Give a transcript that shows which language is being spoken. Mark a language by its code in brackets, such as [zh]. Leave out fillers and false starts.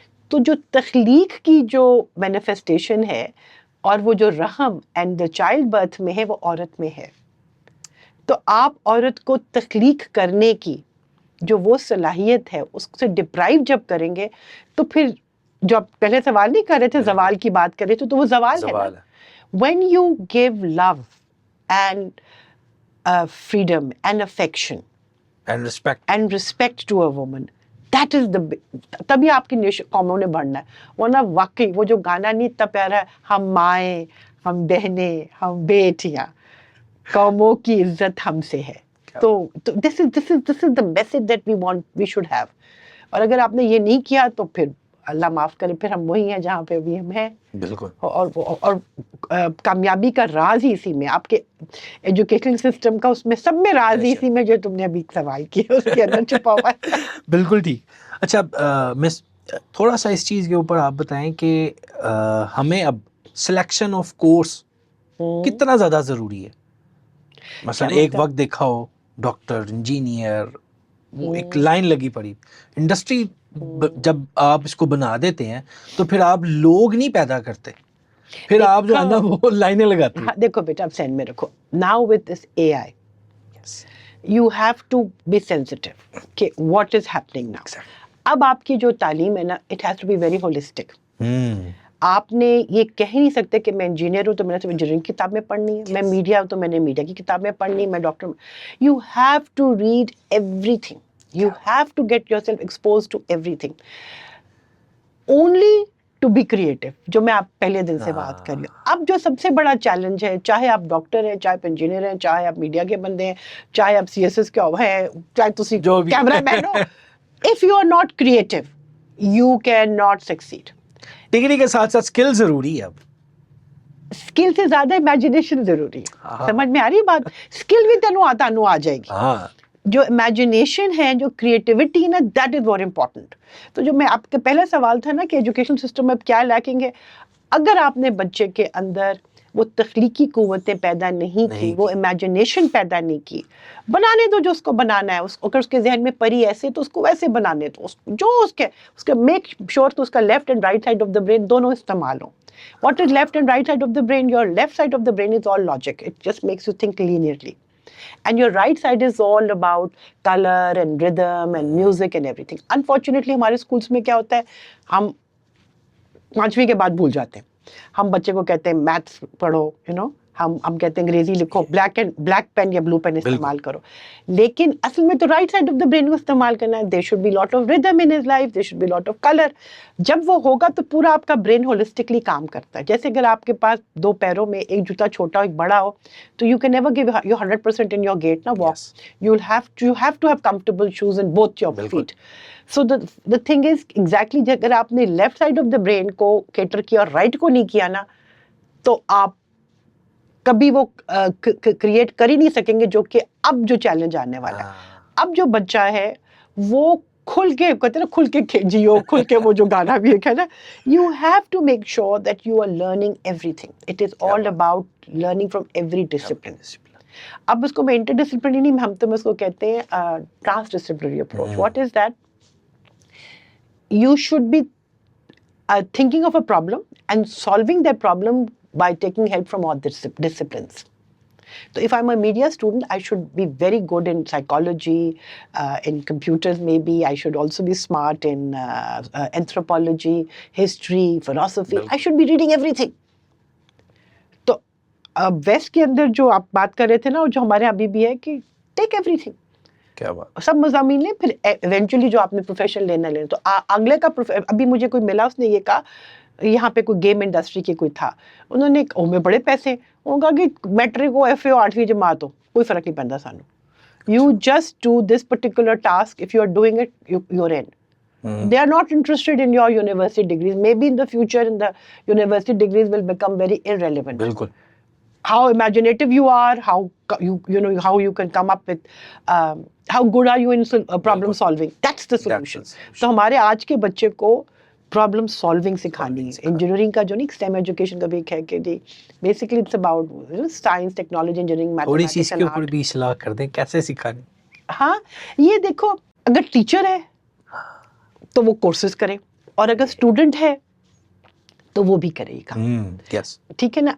[ur] تو جو تخلیق کی جو مینیفیسٹیشن ہے اور وہ جو رحم [en] and the childbirth [ur] میں ہے وہ عورت میں ہے. تو آپ عورت کو تخلیق کرنے کی جو وہ صلاحیت ہے اس سے ڈپرائیو جب کریں گے تو پھر جو آپ پہلے سوال نہیں کر رہے تھے، زوال کی بات کر رہے تھے، تو وہ زوال ہے نا. [en] when you give love and freedom and affection and respect to a woman, that is the [ur] تبھی آپ کی قوموں نے بڑھنا ہے. ورنہ واقعی وہ جو گانا نہیں اتنا پیارا ہے، ہم مائیں ہم بہنیں ہم بیٹیاں قوموں کی عزت ہم سے ہے. [en] تو this is the message that we should have. [ur] اور اگر آپ نے یہ نہیں کیا تو پھر اللہ معاف کرے، پھر ہم وہی ہیں جہاں پہ ابھی ہم ہیں. بالکل. اور کامیابی کا راز ہی اسی میں، آپ کے ایجوکیشن سسٹم کا اس میں سب میں راز ہی اسی میں جو تم نے ابھی سوال کیا اس کے اندر چھپا ہوا ہے. بالکل ٹھیک. اچھا مس، تھوڑا سا اس چیز کے اوپر آپ بتائیں کہ ہمیں اب سلیکشن آف کورس کتنا زیادہ ضروری ہے. مثلا ایک وقت دیکھا ہو ڈاکٹر انجینئر، وہ ایک لائن لگی پڑی. انڈسٹری جب آپ اس کو بنا دیتے ہیں تو پھر آپ لوگ نہیں پیدا کرتے، پھر آپ جو ہے نا وہ لائنیں لگاتے ہیں. دیکھو بیٹا اب سینڈ میں رکھو. [en] Now with this A I you have to be sensitive کہ what is happening now. [ur] اب آپ کی جو تعلیم ہے نا [en] It has to be very holistic. [ur] آپ نے یہ کہہ نہیں سکتے کہ میں انجینئر ہوں تو میں نے انجینئرنگ کی کتابیں پڑھنی ہے، میں میڈیا ہوں تو میں نے میڈیا کی کتابیں پڑھنی، میں doctor. [en] You have to read everything. You have to get yourself exposed to everything. Only to be creative. [ur] جو میں آپ پہلے دن سے بات کر رہی ہوں. اب جو سب سے بڑا چیلنج ہے، چاہے آپ ڈاکٹر ہیں، چاہے آپ انجینئر ہیں، چاہے آپ میڈیا کے بندے ہیں، چاہے آپ CSS کے ہیں، چاہے تسی camera main ہو، [en] if you are not creative, you cannot succeed. [ur] Degree کے ساتھ ساتھ اسکل ضروری ہے. اب اسکل سے زیادہ امیجنیشن ضروری ہے. سمجھ میں آ رہی بات؟ اسکل بھی تینوں آ جائے گی. جو امیجنیشن ہے، جو کریٹیوٹی ہے نا، [en] That is very important. [ur] تو جو میں آپ کا پہلا سوال تھا نا کہ ایجوکیشن سسٹم میں کیا لیکنگ ہے، اگر آپ نے بچے کے اندر وہ تخلیقی قوتیں پیدا نہیں کی، وہ امیجنیشن پیدا نہیں کی، بنانے دو جو اس کو بنانا ہے. اگر اس کے ذہن میں پری ایسے تو اس کو ویسے بنانے دو، جو اس کے میک شور تو اس کا [en] left and right side of the brain [ur] دونوں استعمال ہوں. [en] What is left and right side of the brain? Your left side of the brain is all logic. It just makes you think linearly. And your right side is all about color and rhythm and music and everything. [ur] Unfortunately ہمارے schools میں کیا ہوتا ہے، ہم 5ویں کے بعد بھول جاتے ہیں. ہم بچے کو کہتے ہیں میتھس پڑھو، ہم کہتے ہیں انگریزی لکھو بلیک پین یا بلو پین استعمال کرو, لیکن اصل میں تو [en] right side of the brain [ur] کو استعمال کرنا ہے. [en] There should be lot of rhythm in his life, there should be lot of colour. [ur] جب وہ ہوگا تو پورا آپ کا برین ہولسٹکلی کام کرتا ہے. جیسے اگر آپ کے پاس 2 پیروں میں ایک جوتا چھوٹا ایک بڑا ہو, تو [en] You can never give your 100% in your gait نا walk. You have to have comfortable shoes in both your feet. So the thing is exactly [ur] اگر آپ نے [en] left side of the brain [ur] کو کیٹر کیا اور رائٹ کو نہیں کیا نا, تو آپ کبھی وہ کریٹ کر ہی نہیں سکیں گے جو کہ اب جو چیلنج آنے والا ہے. اب جو بچہ ہے وہ کھل کے کہتے ہیں نا, کھل کے جیو, کھل کے وہ جو گانا بھی ہے نا, [en] You have to make sure that you are learning everything. It is all about learning from every discipline. [ur] اب اس کو میں انٹر ڈسپلنری نہیں, ہم تو اس کو کہتے ہیں trans disciplinary approach. [en] What is that? You should be thinking of a problem and solving that problem by taking help from all disciplines. So if I'm a media student, I should be very good in psychology, in computers maybe. I should also be smart in anthropology, history, philosophy. I should be reading everything. [ur] تو waste کے اندر جو آپ بات کر رہے تھے نا, اور جو ہمارے ابھی بھی ہے کہ [en] take everything, [ur] کیا بات, سب مضامین لیں, پھر ایونچولی جو آپ نے پروفیشن لینا لیں. تو اگلے کا ابھی مجھے کوئی ملا, اس نے یہ کہا یہاں پہ کوئی گیم انڈسٹری کے کوئی تھا, انہوں نے میں بڑے پیسے, انہوں نے کہا کہ میٹرک ہو, ایف اے ہو, 8ویں جماعت ہو, کوئی فرق نہیں پڑتا سانو. [en] You just do this particular task. If you are doing it you are in. They are not interested in your university degrees. Maybe in the future, in the university degrees will become very irrelevant. [ur] بالکل. [en] How imaginative you are, how you know how you can come up with, how good are you in problem solving. That's the solution. [ur] So ہمارے آج کے بچے کو problem solving سکھانی ہے. Engineering کا جو نہیں, اسٹیم ایجوکیشن کا بھی ایک ہے کہ جی [en] basically it's about science, technology, engineering, [ur] تھوڑی سی [en] mathematics [ur] اس کے اوپر بھی اصلاح کر دیں, کیسے سکھانی. ہاں یہ دیکھو, اگر ٹیچر ہے تو وہ کورسز کرے, اور اگر اسٹوڈنٹ ہے تو وہ بھی کرے گا. ٹھیک ہے نا.